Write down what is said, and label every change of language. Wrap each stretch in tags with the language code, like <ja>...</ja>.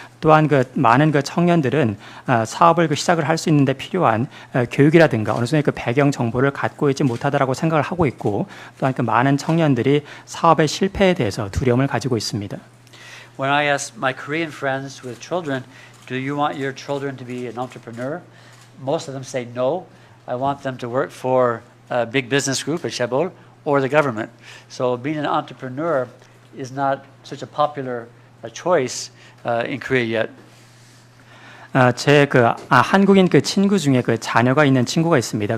<ko>또한 많은 그 청년들은 사업을 시작을 할 수 있는데 필요한 교육이라든가 어느 정도의 그 배경 정보를 갖고 있지 못하다라고 생각을 하고 있고, 또한 많은 청년들이 사업의 실패에 대해서 두려움을 가지고 있습니다.</ko> <en>When I ask my Korean friends with children, do you want your children to be an entrepreneur? Most of them say no. I want them to work for a big business group at Chaebol or the government. So being an entrepreneur is not such a popular choice in Korea yet.</en> <ko>제 한국인 친구 중에 자녀가 있는 친구가 있습니다.</ko>